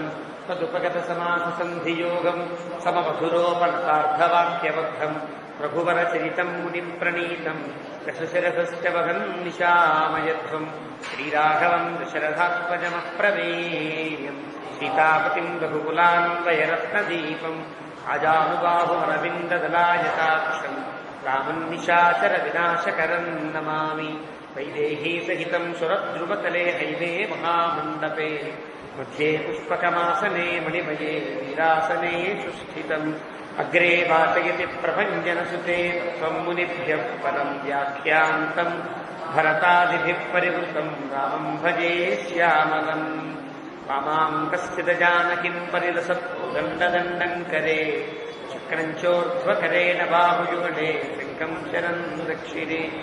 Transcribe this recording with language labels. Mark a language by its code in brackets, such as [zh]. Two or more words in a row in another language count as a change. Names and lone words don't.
[sa] तदुपगतसमाससन्धियोगम् सममधुरोपनतार्धवाक्यबद्धम् रघुवरचरितम् मुनिप्रणीतम् दशशिरसश्च वहन् निशामयध्वम्। श्रीराघवम् दशरथात्मजमप्रमेयम् सीतापतिम् रघुकुलान्वयरत्नदीपम् आजानुबाहुमरविन्ददलायताक्षम् रामन्निशाचरविनाशकरम् नमामि। వైదేహీ సహితం సురద్రువతలే హైవే మహామండపే మధ్యే పుష్పకమాసనే మణిమయే వీరాసనే సుస్థితం అగ్రే వాచయతి ప్రభంజనసుతే త్వం మునిభ్యః పరం వ్యాఖ్యాంతం భరతాదిభిః పరివృతం రామం భజే శ్యామలం వామాంకస్థితజానకిం పరిలసత్దండం కరే చక్రం చోర్ధ్వకరేణ బాహుయుగడే శంఖం శరం దక్షిణే